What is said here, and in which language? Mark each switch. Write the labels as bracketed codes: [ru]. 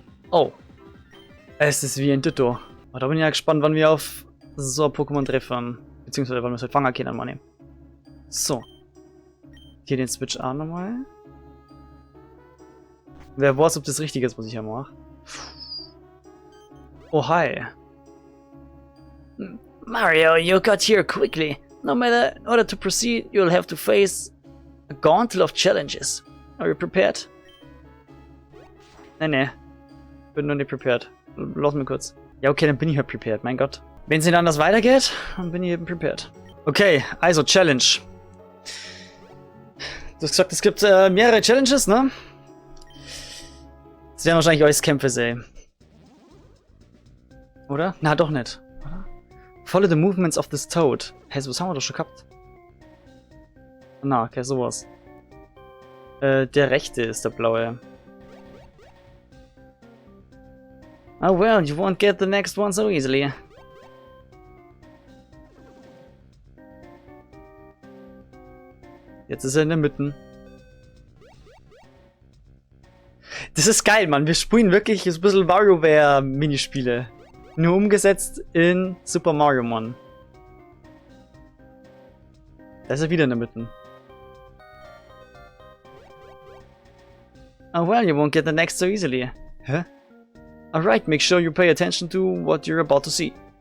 [de] Oh. Es ist wie ein Ditto. Da bin ich ja gespannt, wann wir auf so ein Pokémon treffen. Beziehungsweise, wann wir es halt fangen können, mal. So. Hier den Switch auch nochmal. Wer weiß, ob das richtig ist, was ich hier mache. [en] Oh, hi. Mario, you got here quickly. No matter, in order to proceed, you'll have to face a gauntlet of challenges. Are you prepared? [de] Nee. Bin noch nicht prepared. Lass mich kurz. Ja, okay, dann bin ich halt prepared, mein Gott. Wenn es nicht anders weitergeht, dann bin ich eben prepared. Okay, also Challenge. Du hast gesagt, es gibt mehrere Challenges, ne? Das werden wahrscheinlich alles Kämpfe sein. Oder? Na, doch nicht. Oder? [en] Follow the movements of this toad. [de] Hey, sowas haben wir doch schon gehabt. Na, okay, sowas. Der rechte ist der blaue. [en] Oh well, you won't get the next one so easily. [de] Jetzt ist er in der Mitte. Das ist geil, Mann. Wir spielen wirklich ein bisschen WarioWare-Minispiele. Nur umgesetzt in Super Mario, Mann. Da ist er wieder in der Mitte. [en] Oh well, you won't get the next so easily. Hä? Alright, make sure you pay attention to what you're about to see.